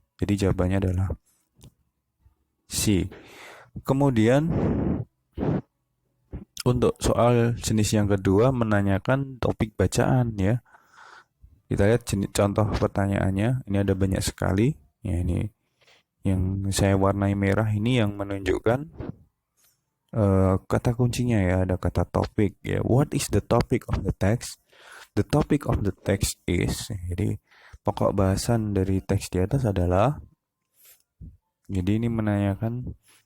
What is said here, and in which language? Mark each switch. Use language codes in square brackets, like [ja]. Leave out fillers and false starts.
[id] Jadi jawabannya adalah C. Kemudian untuk soal jenis yang kedua menanyakan topik bacaan ya. Kita lihat contoh pertanyaannya. Ini ada banyak sekali. Ya, ini yang saya warnai merah ini yang menunjukkan kata kuncinya ya. Ada kata topik ya. [en] What is the topic of the text? The topic of the text is. [id] Jadi pokok bahasan dari teks di atas adalah. Jadi ini menanyakan